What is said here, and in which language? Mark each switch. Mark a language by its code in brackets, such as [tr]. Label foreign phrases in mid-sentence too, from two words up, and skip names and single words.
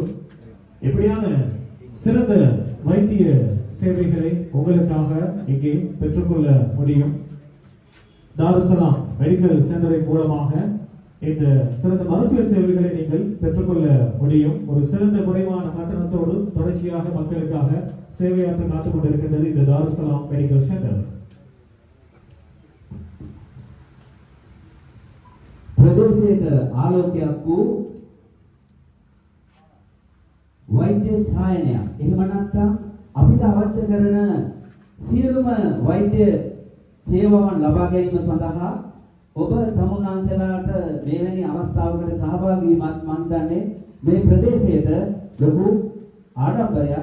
[ta] எப்படியான சிறந்த வைத்திய சேவைகளை உங்களுக்காக இங்கே பெற்றுக்கொள்ள முடியும். தாருசலாம் மெடிக்கல் சென்டரின் மூலமாக இந்த சிறந்த மருத்துவ சேவைகளை நீங்கள் பெற்றுக்கொள்ள முடியும். ஒரு சிறந்த குறைவான கட்டணத்தோடு தொடர்ச்சியாக மக்களுக்காக சேவையாற்ற காத்துக் கொண்டிருக்கின்றது இந்த தாருசலாம் மெடிக்கல் சென்டர். [si] ප්‍රදේශයක ආලෝකයක් වූ වෛද්‍ය සහායනයක්. එහෙම නැත්නම් අපිට අවශ්‍ය කරන සියලුම වෛද්‍ය සේවාවන් ලබා ගැනීම සඳහා ඔබ තමුන්නාන්සලාට මෙවැනි අවස්ථාවකට සහභාගී වීමත් මම දන්නේ මේ ප්‍රදේශයට ලොකු ආඩම්බරයක්.